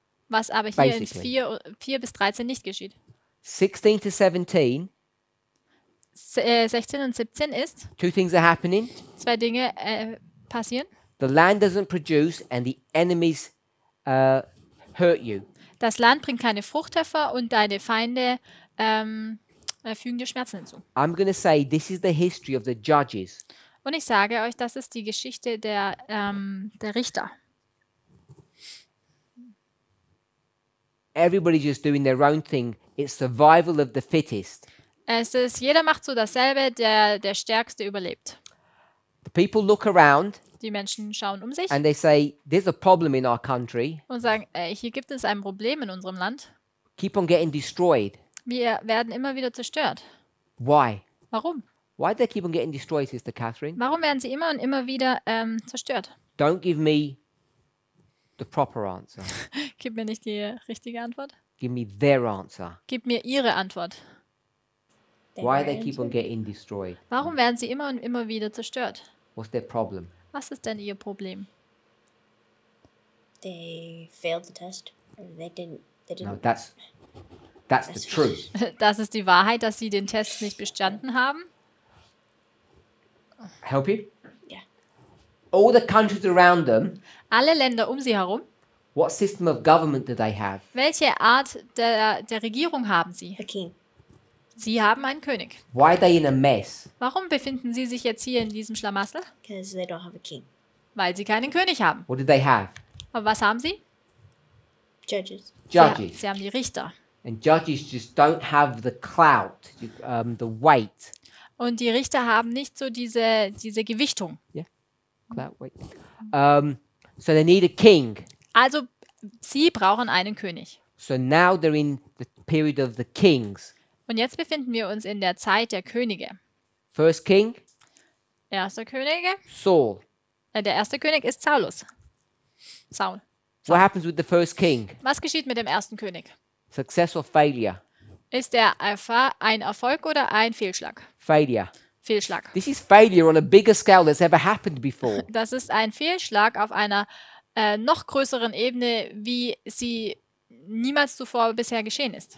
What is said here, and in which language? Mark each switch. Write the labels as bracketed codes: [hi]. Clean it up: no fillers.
[de] was aber hier in [en] Basically. [de] 4 bis 13 nicht geschieht. [en] 16 to 17, [de] 16 und 17 ist, [en] two things are happening. [de] 2 Dinge passieren. [en] The land doesn't produce and the enemies hurt you. [de] Das Land bringt keine Frucht hervor und deine Feinde fügen dir Schmerzen hinzu. [en] I'm going to say this is the history of the judges. [de] Und ich sage euch, das ist die Geschichte der Richter. [en] Everybody's just doing their own thing. It's survival of the fittest. [de] Es ist, jeder macht so dasselbe, der Stärkste überlebt. [en] The people look around [de] Die Menschen schauen um sich [en] and they say, there's a problem in our country. [de] und sagen, hier gibt es ein Problem in unserem Land. [en] Keep on getting destroyed. [de] Wir werden immer wieder zerstört. [en] Why? [de] Warum? [en] Why do they keep on getting destroyed, Sister Catherine? [de] Warum werden sie immer und immer wieder zerstört? [en] Don't give me the proper answer. [de] Gib mir nicht die richtige Antwort. [en] Give me their answer. [de] Gib mir ihre Antwort. [en] Why they keep on getting destroyed? [de] Warum werden sie immer und immer wieder zerstört? [en] What's their problem? [de] Was ist denn ihr Problem? [en] They failed the test. Or they didn't. No, that's the truth. [de] Das ist die Wahrheit, dass sie den Test nicht bestanden haben. [en] Help you? Yeah. All the countries around them, [de] Alle Länder um sie herum, [en] what system of government do they have? [de] welche Art der Regierung haben sie? [en] The king. [de] Sie haben einen König. [en] Why are they in a mess? [de] Warum befinden sie sich jetzt hier in diesem Schlamassel? [en] Because they don't have a king. [de] Weil sie keinen König haben. [en] What do they have? [de] Aber was haben sie? [en] Judges. Judges. [de] Sie haben die Richter. [en] And judges just don't have the clout, the weight. [de] Und die Richter haben nicht so diese Gewichtung. [en] Clout, weight. So they need a king. [de] Also, sie brauchen einen König. [en] So now they're in the period of the kings. [de] Und jetzt befinden wir uns in der Zeit der Könige. [en] First king, [de] Erster Könige, [en] Saul. [de] der erste König ist Saul. [en] What happens with the first king? [de] Was geschieht mit dem ersten König? [en] Success or failure? [de] Ist er ein Erfolg oder ein Fehlschlag? [en] Failure. [de] Fehlschlag. [en] This is failure on a bigger scale that's ever happened before. [de] Das ist ein Fehlschlag auf einer noch größeren Ebene, wie sie niemals zuvor bisher geschehen ist.